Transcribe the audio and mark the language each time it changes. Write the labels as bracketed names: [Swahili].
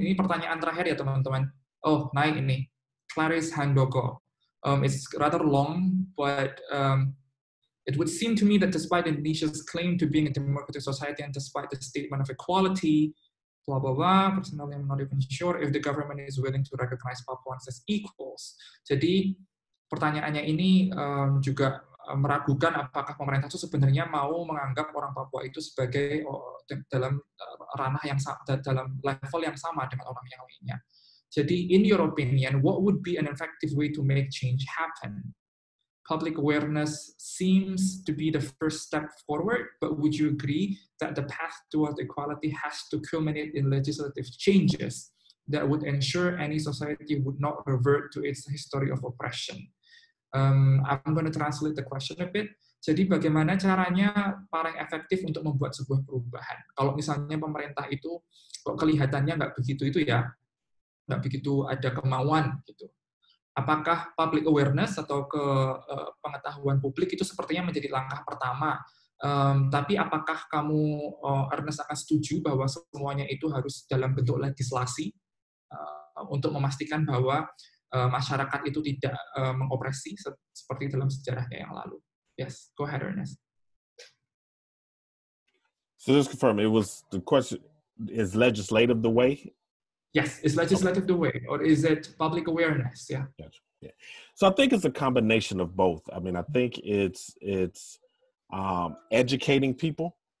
[Indonesian] Ini pertanyaan terakhir ya teman-teman. Oh, naik ini. Clarice Handoko. [English] It's rather long, but it would seem to me that despite Indonesia's claim to being a democratic society and despite the statement of equality, blah, blah, blah, personally I'm not even sure if the government is willing to recognize Papuans as equals. [Indonesian] Jadi, pertanyaannya ini juga meragukan apakah pemerintah itu sebenarnya mau menganggap orang Papua itu sebagai dalam ranah yang dalam level yang sama dengan orang yang lainnya. Jadi, [English] in your opinion, what would be an effective way to make change happen? Public awareness seems to be the first step forward, but would you agree that the path towards equality has to culminate in legislative changes that would ensure any society would not revert to its history of oppression? I'm going to translate the question a bit. [Indonesian] Jadi bagaimana caranya paling efektif untuk membuat sebuah perubahan? Kalau misalnya pemerintah itu kok kelihatannya nggak begitu nggak begitu ada kemauan gitu. Apakah public awareness atau pengetahuan publik itu sepertinya menjadi langkah pertama? Tapi apakah kamu, Ernest, akan setuju bahwa semuanya itu harus dalam bentuk legislasi untuk memastikan bahwa masyarakat itu tidak mengopresi seperti dalam sejarahnya yang lalu? [English] Yes, go ahead, Ernest. So just confirm, the question is legislative the way? Yes, is legislative the way, or is it public awareness? Yeah. Gotcha. Yeah. So I think it's a combination of both. I mean, I think it's educating people.